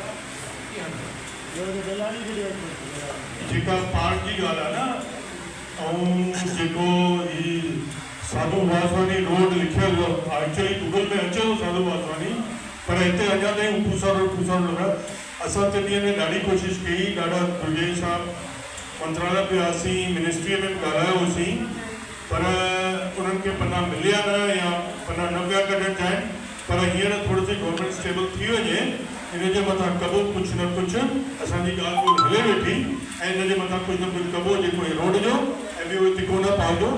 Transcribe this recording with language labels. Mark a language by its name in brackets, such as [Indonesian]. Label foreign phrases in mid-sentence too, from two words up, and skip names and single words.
[Sindhi] जेका पार्क जी ॻाल्हि आहे न, ऐं जेको ही साधू वासवानी रोड लिखियल एक्चुअली गूगल में अचे थो साधू वासवानी, पर हिते अञा ताईं पूसा रोड लॻा। असां 3 ॾींहंनि में ॾाढी कोशिशि कई, ॾाढा दुर्गेश साहब मंत्रालय पे आसीं, मिनिस्ट्रीअ में ॻाल्हायो होसीं, पर उन्हनि खे पना मिलिया न या पना न पिया कढणु चाहिनि। पर हींअर थोरो सी [English] government stable [Sindhi] थी वञे, इन जे मथां कबो कुझु न कुझु असांजी ॻाल्हि कोई हले वेठी, ऐं इन जे मथां कुझु न कुझु कबो जेको रोड जो ऐं ॿियो तिकोना पार्क जो।